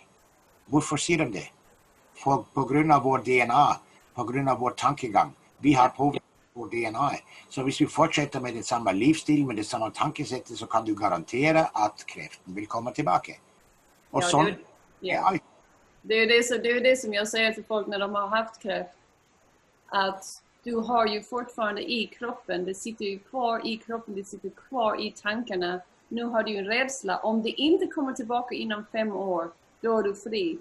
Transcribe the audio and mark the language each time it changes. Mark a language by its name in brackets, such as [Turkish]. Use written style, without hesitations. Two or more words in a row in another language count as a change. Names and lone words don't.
[Norwegian] Hvorfor sier de det? På grunn av vår DNA, på grunn av vår tankegang. Vi har påvirket vår DNA. Så hvis vi fortsetter med det samme livsstil, med det samme tankesettet, så kan du garantere at kreften vil komme tilbake. Og sånn er alt. [Swedish] Det är ju det som jag säger till folk när de har haft kräft. Att du har ju fortfarande i kroppen, det sitter ju kvar i kroppen, det sitter kvar i tankarna. Nu har du en rädsla. Om det inte kommer tillbaka inom 5 år, då är du fri.